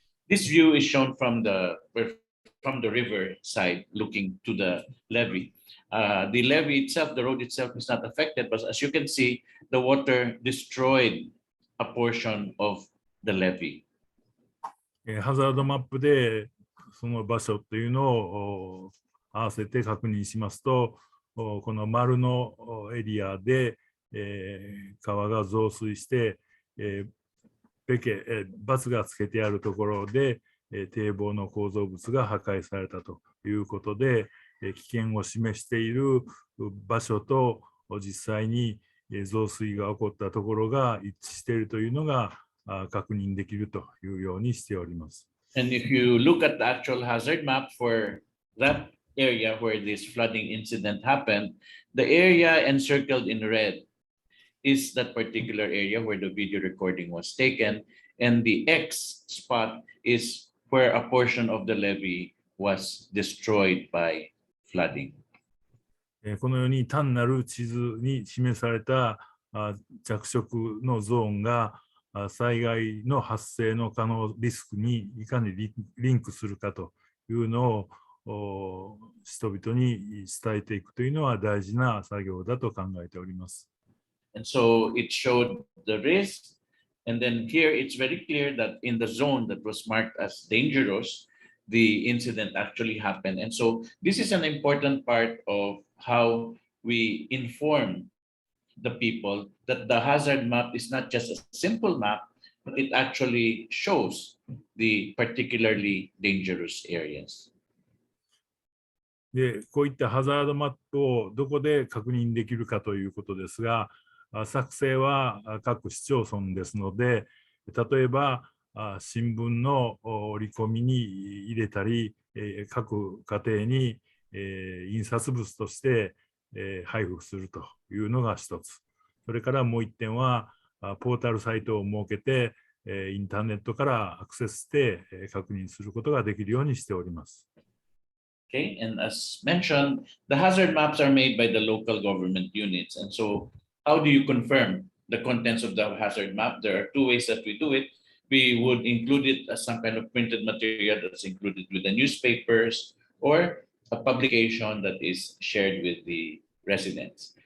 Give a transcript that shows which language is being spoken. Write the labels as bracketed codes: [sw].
[en] This view is shown from the river side looking to the levee. The levee itself, the road itself is not affected, but as you can see, the water destroyed a portion of the levee. [ja] ハザードマップでその場所というのを合わせて確認しますと、この丸のエリアで川が増水して ×がつけてあるところで堤防の構造物が破壊されたということで、危険を示している場所と実際に増水が起こったところが一致しているというのが確認できるというようにしております。 [en] And if you look at the actual hazard map for that area where this flooding incident happened, the area encircled in red is that particular area where the video recording was taken, and the X spot is where a portion of the levee was destroyed by flooding. [ja] このように単なる地図に示された着色のゾーンが災害の発生の可能リスクにいかにリンクするかというのを人々に伝えていくというのは大事な作業だと考えております。 [en] And so it showed the risk, and then here it's very clear that in the zone that was marked as dangerous, the incident actually happened. And so this is an important part of how we inform the people that the hazard map is not just a simple map, but it actually shows the particularly dangerous areas. [ja] で、こういったハザードマップをどこで確認できるかということですが、作成は各市町村ですので、例えば新聞の折り込みに入れたり、各家庭に印刷物として配布するというのが一つ。それからもう一点は、ポータルサイトを設けて、インターネットからアクセスして確認することができるようにしております。 [en] Okay, and as mentioned, the hazard maps are made by the local government units. And so, how do you confirm the contents of the hazard map? There are two ways that we do it. We would include it as some kind of printed material that's included with the newspapers or a publication that is shared with the residents.